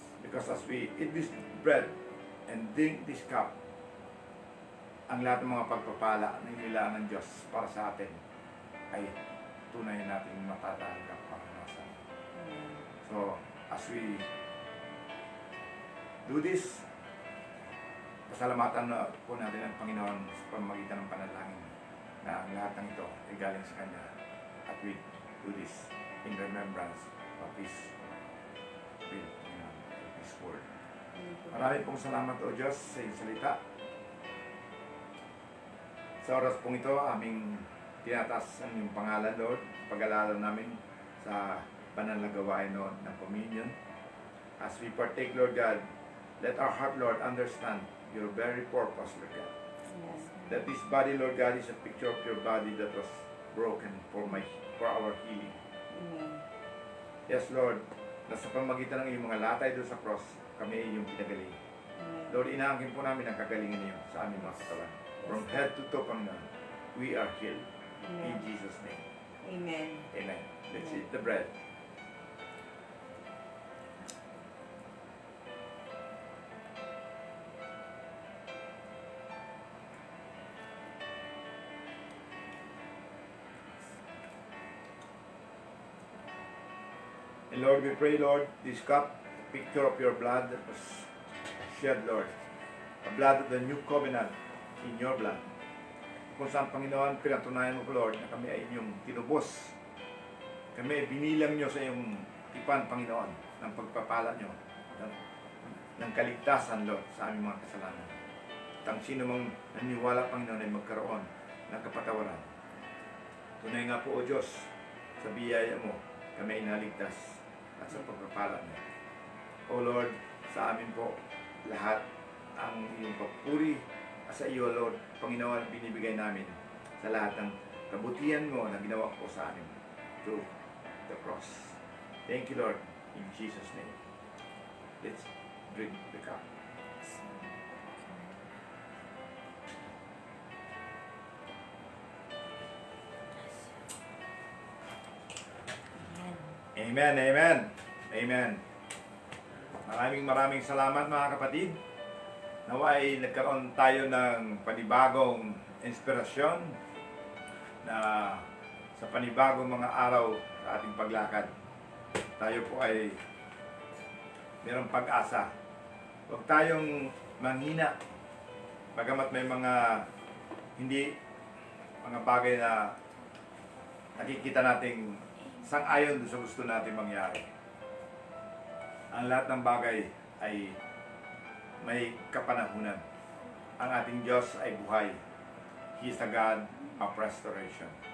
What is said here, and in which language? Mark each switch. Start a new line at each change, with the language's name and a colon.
English: Because as we eat this bread and drink this cup,
Filipino: ang lahat ng mga pagpapala na inilaan ng Diyos para sa atin ay tunay natin matatanggap panganasan. Amen.
English: So, as we do this,
Filipino: pasalamatan na po natin ang Panginoon sa pamamagitan ng panalangin na ang lahat ng ito ay galing sa Kanya.
English: At we do this in remembrance of His will, of His word. Thank you.
Filipino: Marami pong salamat o Diyos sa iyong salita. Sa oras pong ito, aming tinataas ang iyong pangalan, Lord, pag-alala namin sa banal na gawain, Lord, ng communion.
English: As we partake, Lord God, let our heart, Lord, understand your very purpose, Lord God. Yes. That this body, Lord God, is a picture of your body that was broken for our healing. Amen.
Filipino: Yes, Lord, na sa pamagitan ng iyong mga latay doon sa cross, kami ay iyong pinagaling. Amen. Lord, inaangkin po namin ang kagalingan niyo sa aming mga katawan.
English: From head to toe, Panginoon, we are healed. In Amen. Jesus' name. Amen. Amen. Let's eat the bread. And Lord, we pray, Lord, this cup, picture of your blood that was shed, Lord. The blood of the new covenant in your blood.
Filipino: Kung saan, Panginoon, pinatunayan mo po, Lord, na kami ay inyong tinubos. Kami ay binilang nyo sa iyong tipan, Panginoon, ng pagpapala nyo, ng kaligtasan, Lord, sa aming mga kasalanan. ang sino mang naniwala, Panginoon, ay magkaroon ng kapatawaran. Tunay nga po, O Diyos, sa biyaya mo, kami ay naligtas at sa pagpapala mo. O Lord, sa amin po, lahat ang iyong papuri sa iyo, Lord, Panginoon, binibigay namin sa lahat ng kabutihan mo na ginawa po sa amin
English: through the cross. Thank you, Lord, in Jesus' name. Let's drink the cup.
Filipino: Amen, amen, amen. Maraming salamat mga kapatid. Nawa ay nagkaroon tayo ng panibagong inspirasyon na sa panibagong mga araw sa ating paglakad. Tayo po ay mayroong pag-asa. Huwag tayong manghina. Bagamat may mga mga bagay na nakikita nating sang-ayon sa gusto natin mangyari. Ang lahat ng bagay ay may kapanahunan. Ang ating Diyos ay buhay.
English: He is the God of restoration.